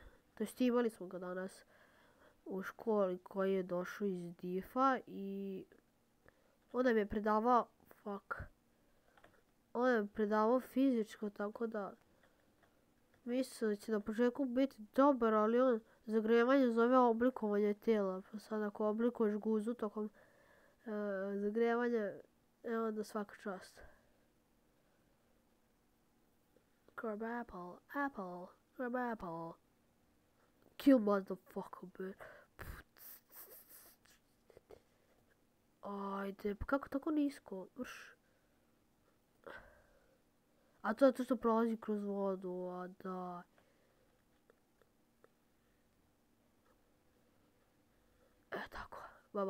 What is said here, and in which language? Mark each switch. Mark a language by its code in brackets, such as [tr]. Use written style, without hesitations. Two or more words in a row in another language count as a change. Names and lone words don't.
[sr] To jest imali smo ga danas u školi, koji je došao iz DIF-a i on nam je predavao fizičko, tako da mislim da će na početku biti dobar, ali on zagrevanje zove oblikovanje tijela. Pa sad ako oblikuješ guzu tokom zagrevanja, onda svaka čast. [en] Grab apple, grab apple. Kill motherfucker, man. [sr] Ajde, pa kako tako nisko? A to je to što prolazi kroz vodu, a da. Tako, baba.